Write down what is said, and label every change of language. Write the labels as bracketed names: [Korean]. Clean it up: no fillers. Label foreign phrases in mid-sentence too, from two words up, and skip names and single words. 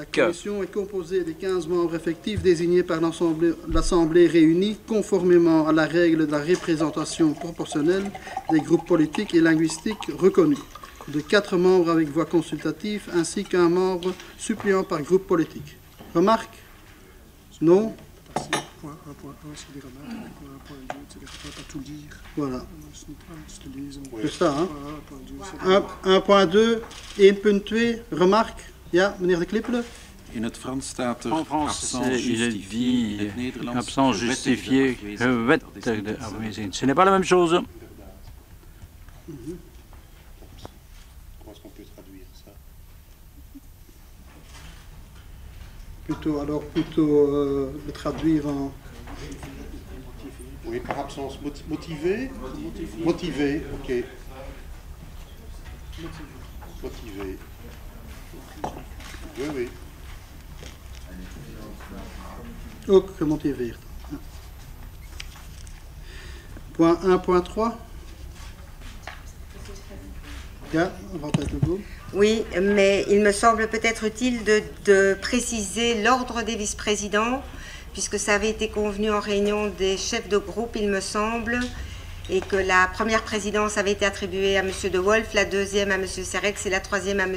[French] La commission est composée de 15 membres effectifs désignés par l'Assemblée réunie conformément à la règle de la représentation proportionnelle des groupes politiques et linguistiques reconnus, de 4 membres avec voix consultative ainsi qu'un membre suppléant par groupe politique. Remarque? Non? Point 1.1, c'est des remarques. Point 1.2, c'est-à-dire qu'on ne va pas tout lire. Voilà. C'est ça, hein? 1.2, 1.2, remarque? [Dutch] Ja, meneer De Klippelen? [French] En France, il est dit absence justifiée, [Dutch] gewet afwezig. [French] Ce n'est pas la même chose. Comment est-ce qu'on peut traduire ça? Plutôt le traduire en... Oui, par absence motivée. Motivé, ok. Motivé. Oui, oui. [Dutch] Ook gemotiveerd. [French] Point 1.3. [Dutch] Ja, wat uit de boek. [French] Oui, mais il me semble peut-être utile de préciser l'ordre des vice-présidents, puisque ça avait été convenu en réunion des chefs de groupe, il me semble, et que la première présidence avait été attribuée à M. De Wolf, la deuxième à M. Serrex et la troisième à M.